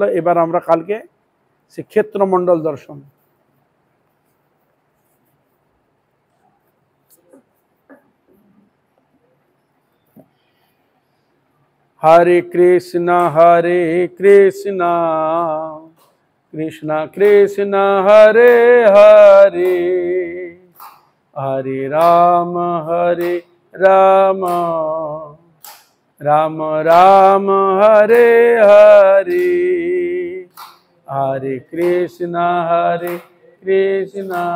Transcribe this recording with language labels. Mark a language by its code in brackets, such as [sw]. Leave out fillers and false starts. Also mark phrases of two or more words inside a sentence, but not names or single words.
[bn] এবার আমরা কালকে শ্রীক্ষেত্র মণ্ডল দর্শন। [sa] হরে কৃষ্ণ কৃষ্ণ কৃষ্ণ হরে হরে, হরে রাম রাম রাম রাম হরে হরে, হরে কৃষ্ণ কৃষ্ণ